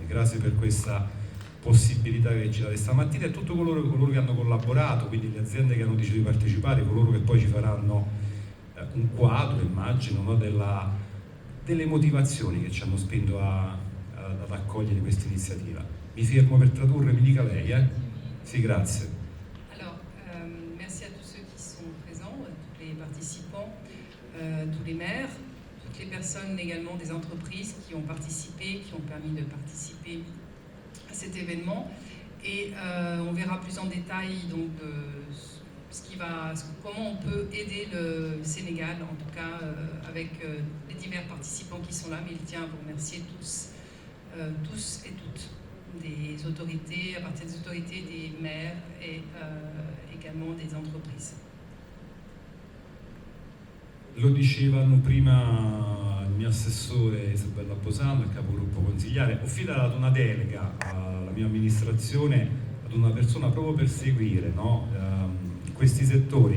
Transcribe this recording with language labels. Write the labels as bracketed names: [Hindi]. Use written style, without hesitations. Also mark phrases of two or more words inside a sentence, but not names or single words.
[Italian] Grazie per questa possibilità che ci date stamattina e tutti coloro che hanno collaborato, quindi le aziende che hanno deciso di partecipare, coloro che poi ci faranno un quadro, immagino, no, delle motivazioni che ci hanno spinto ad accogliere questa iniziativa. Mi fermo per tradurre, mi dica lei, Sì, grazie. [French] Alors, merci à tous ceux qui sont présents, tous les participants, tous les maires, toutes les personnes également des entreprises qui ont participé, qui ont permis de participer à cet événement. Et on verra plus en détail donc comment on peut aider le Sénégal, en tout cas avec les divers participants qui sont là. Mais il tient à vous remercier tous et toutes, des autorités, à partir des autorités, des maires et également des entreprises. [Italian] Lo dicevano prima il mio assessore Isabella Posano, il capogruppo consigliare. Ho affidato una delega alla mia amministrazione ad una persona proprio per seguire, no, questi settori.